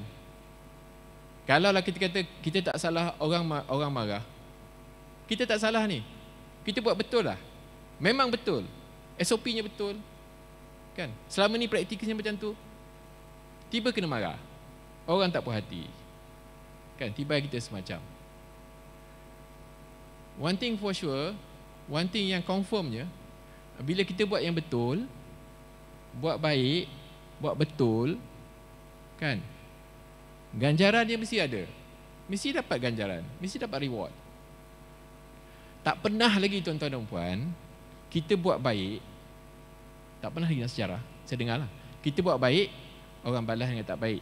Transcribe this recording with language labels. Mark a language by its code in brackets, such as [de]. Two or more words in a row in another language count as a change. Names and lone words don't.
[ms] Kalaulah kita kata kita tak salah, orang marah, kita tak salah ni, kita buat betul lah, memang betul, SOP-nya betul, kan? Selama ni praktiknya macam tu, tiba kena marah, orang tak puas hati, Kan, tibai kita semacam. [en] One thing for sure, one thing [ms] yang confirmnya, bila kita buat yang betul, buat baik, buat betul, kan, ganjaran dia mesti ada. Mesti dapat ganjaran, mesti dapat reward. Tak pernah lagi tuan-tuan dan puan, kita buat baik, tak pernah lagi dalam sejarah, saya dengar lah, kita buat baik, orang balas dengan tak baik.